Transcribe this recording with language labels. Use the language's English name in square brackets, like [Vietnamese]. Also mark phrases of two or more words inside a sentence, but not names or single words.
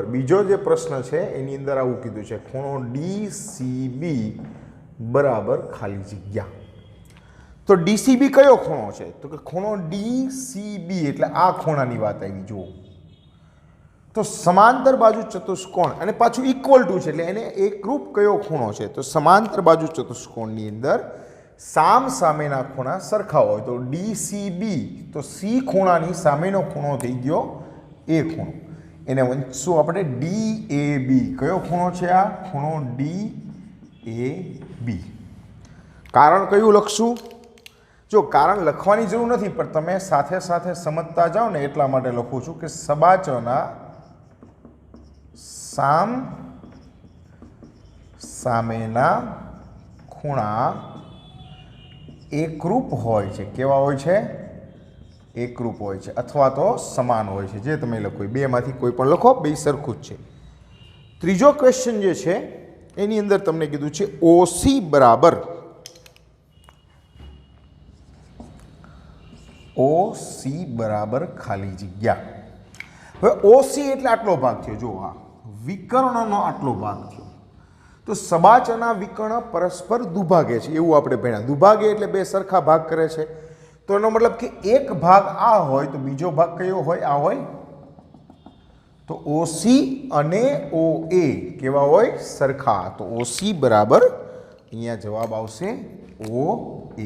[Gujarati] બીજો જે પ્રશ્ન હૈ એની અંદર આવું કીધું છે ખૂણો ડીસીબી બરાબર ખાલી જગ્યા। તો ડીસીબી કયો ખૂણો છે? તો કિ ખૂણો ડીસીબી એટલે આ ખૂણાની વાત આવી। જુઓ તો સમાંતર બાજુ ચતુષ્કોણ અને પાછું [English] equal to [Gujarati] છે એટલે એને એકરૂપ કયો ખૂણો છે? તો સમાંતર બાજુ ચતુષ્કોણની અંદર સામ સામેના ખૂણા સરખા હોય તો ડીસીબી, તો સી ખૂણાની સામેનો ખૂણો થઈ ગયો એ ખૂણો, એને વંચશું આપણે ડીએબી। કયો ખૂણો છે આ? ખૂણો ડીએબી। કારણ કયું લખશું? જો કારણ લખવાની જરૂર નથી, પણ તમે સાથે સાથે સમજતા જાઓ ને એટલા માટે લખું છું કે સબાચોના સામ સામેના ખૂણા એકરૂપ હોય છે। કેવા હોય છે? એકરૂપ હોય છે અથવા તો સમાન હોય છે। જે તમે લખો બે માંથી કોઈ પણ લખો, બે સરખું જ છે। ત્રીજો ક્વેશ્ચન જે છે એની અંદર તમને કીધું છે ઓસી બરાબર, ઓસી બરાબર ખાલી જગ્યા। હવે ઓસી એટલે આટલો ભાગ થયો। જો આ વિકર્ણનો આટલો ભાગ થયો। તો સબાચના વિકર્ણ પરસ્પર દુભાગે છે એવું આપણે ભણ્યા। દુભાગે એટલે બે સરખા ભાગ કરે છે। તો એનો મતલબ કિ એક ભાગ આ હોય તો બીજો ભાગ કયો હોય? આ હોય। તો ઓસી અને ઓએ કેવા હોય? સરખા। તો ઓસી બરાબર અહીંયા જવાબ આવશે ઓએ।